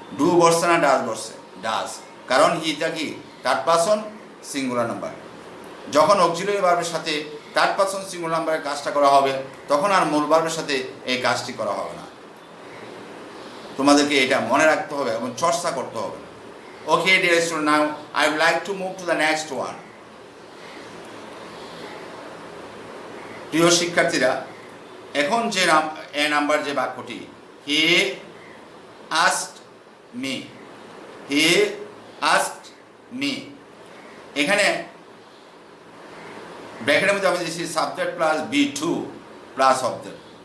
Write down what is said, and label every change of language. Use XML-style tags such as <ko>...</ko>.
<bn>Do বসছে না does বসছে? ডাজ, কারণ হিটা কি থার্ড পারসন সিঙ্গুলার নাম্বার। যখন অক্সিলিয়ারি ভার্বের সাথে থার্ড পারসন সিঙ্গুলার নাম্বারের কাজটা করা হবে তখন আর মূল ভার্বের সাথে এই কাজটি করা হবে না। তোমাদেরকে এটা মনে রাখতে হবে এবং চর্চা করতে হবে।</bn> <en>Okay, dear student, now I would like to move to the next one.</en> <bn>প্রিয় শিক্ষার্থীরা, এখন যে এ নাম্বার যে বাক্যটি</bn> <en>he asked me, he asked me,</en> <bn>এখানে ব্র্যাকেটের মধ্যে আমি দিয়েছি subject plus B2 plus object.</bn>